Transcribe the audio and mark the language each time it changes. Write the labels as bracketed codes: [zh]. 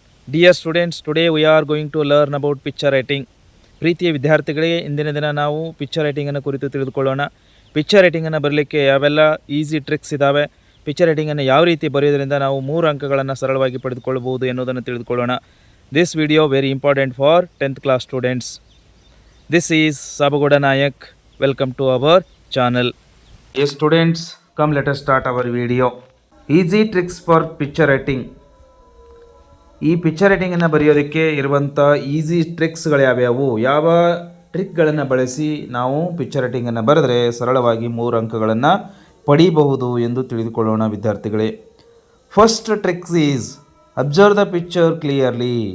[en] Dear students, today we are going to learn about picture writing. [kn] ಪ್ರೀತಿಯ ವಿದ್ಯಾರ್ಥಿಗಳಿಗೆ ಇಂದಿನ ದಿನ ನಾವು ಪಿಕ್ಚರ್ ರೈಟಿಂಗನ್ನು ಕುರಿತು ತಿಳಿದುಕೊಳ್ಳೋಣ. ಪಿಕ್ಚರ್ ರೈಟಿಂಗನ್ನು ಬರಲಿಕ್ಕೆ ಯಾವೆಲ್ಲ ಈಸಿ ಟ್ರಿಕ್ಸ್ ಇದ್ದಾವೆ, ಪಿಕ್ಚರ್ ರೈಟಿಂಗನ್ನು ಯಾವ ರೀತಿ ಬರೆಯೋದ್ರಿಂದ ನಾವು 3 ಅಂಕಗಳನ್ನು ಸರಳವಾಗಿ ಪಡೆದುಕೊಳ್ಳಬಹುದು ಎನ್ನುವುದನ್ನು ತಿಳಿದುಕೊಳ್ಳೋಣ. [en] This video very important for 10th class students. This is Sabagoda Nayak. Welcome to our channel. Yes students, come let us start our video. Easy tricks for picture writing. [kn] ಈ ಪಿಕ್ಚರ್ ರೈಟಿಂಗನ್ನು ಬರೆಯೋದಕ್ಕೆ ಇರುವಂಥ ಈಸಿ ಟ್ರಿಕ್ಸ್ಗಳು ಯಾವ್ಯಾವು, ಯಾವ ಟ್ರಿಕ್ಗಳನ್ನು ಬಳಸಿ ನಾವು picture ರೈಟಿಂಗನ್ನು ಬರೆದ್ರೆ ಸರಳವಾಗಿ 3 ಅಂಕಗಳನ್ನು ಪಡೀಬಹುದು ಎಂದು ತಿಳಿದುಕೊಳ್ಳೋಣ ವಿದ್ಯಾರ್ಥಿಗಳೇ. [en] First tricks is observe the picture clearly.